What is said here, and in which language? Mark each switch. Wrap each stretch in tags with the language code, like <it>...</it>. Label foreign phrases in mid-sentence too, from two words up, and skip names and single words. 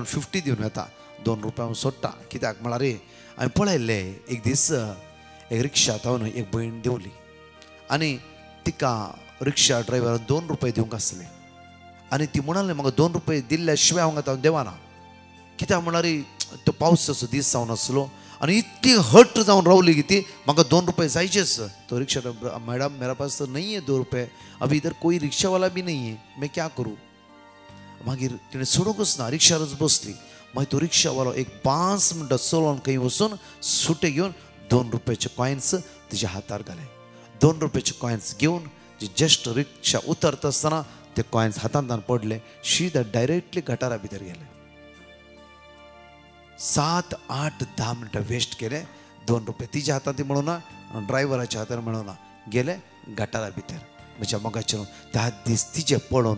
<kok>50 दिवन येता 2 रुपया हांव सोडटा कित्याक म्हळ्यार हांवें पळयल्लें एक दीस एक रिक्षात हांव एक भयण देवली आनी तिका रिक्षा ड्रायव्हरान 2 रुपया दिवंक आसले आनी ती म्हणाली म्हाका 2 रुपया दिल्ल्या शिवाय हांव देवाना कित्याक म्हळ्यार तो पावसाचो दीस जावन आसलो आनी इतकी हट जावन रावली की ती म्हाका 2 रुपया जायचेच तो रिक्षा</kok> <hi>मैडम मेरा पास नहीं है 2 रुपये अभी इधर कोई रिक्शा वाला भी नहीं है मैं क्या करूँ</hi> <kok>मागीर तिणें सोडूंकच ना रिक्षारच बसली मागीर तो रिक्षावालो एक 5 मिनटां चलोवन खंय वचून सुटे घेवन 2 रुपयाचे कॉयन्स तिच्या हातार घाले 2 रुपयाचे कॉयन्स घेवन जस्ट रिक्षा उतरत असताना ते कॉइन्स हातांतल्यान पडले सीधा डायरेक्टली गटारा भितर गेले 7, 8, 10 मिनटां वेस्ट केले 2 रुपये तिच्या हातांत म्हणून ड्रायव्हराच्या हातान म्हणून गेले गटारा भितर म्हज्या मोगाचेर त्या दीस तिचे पळोवन</kok>